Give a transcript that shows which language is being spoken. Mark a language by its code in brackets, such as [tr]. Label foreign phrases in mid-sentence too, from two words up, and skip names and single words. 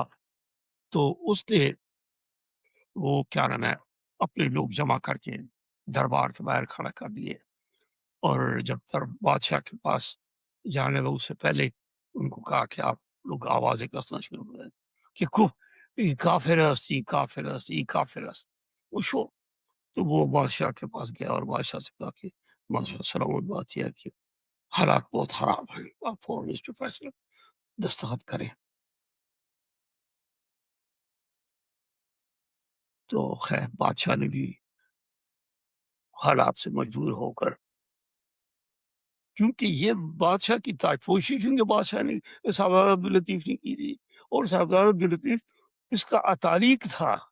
[ur] تو اس نے وہ کیا نام ہے اپنے لوگ جمع کر کے دربار کے باہر کھڑا کر دیے، اور جب بادشاہ کے پاس جانے لگا اس سے پہلے ان کو کہا کہ آپ لوگ آوازیں کسنا شروع کریں کہ [fa] ای کافر است، ای کافر است، ای کافر است. [ur] وہ شو تو وہ بادشاہ کے پاس گیا اور بادشاہ سے کہا کہ بادشاہ سلامت بات یہ ہے کہ حالات بہت خراب ہیں، آپ فوراً اس پہ فیصلہ دستخط کریں. تو خیر بادشاہ نے بھی حالات سے مجبور ہو کر، کیونکہ یہ بادشاہ کی تاجپوشی کیونکہ بادشاہ نے صاحبزادہ عبداللطیف نے کی تھی، اور صاحبزادہ عبداللطیف اس کا اتالیق تھا.